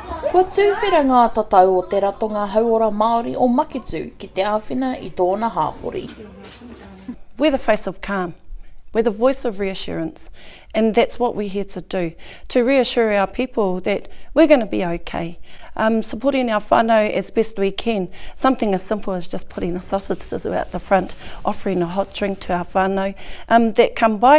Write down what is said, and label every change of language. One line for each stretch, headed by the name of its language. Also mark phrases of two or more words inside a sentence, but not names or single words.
Māori: Kua tūwhera ngā tatau o te ratonga hauora Māori o Maketū ki te āwhina I tōna hāpori.
English: We're the face of calm. We're the voice of reassurance. And that's what we're here to do, to reassure our people that we're going to be okay. Supporting our whānau as best we can. Something as simple as just putting a sausage sizzle out the front, offering a hot drink to our whānau that come by.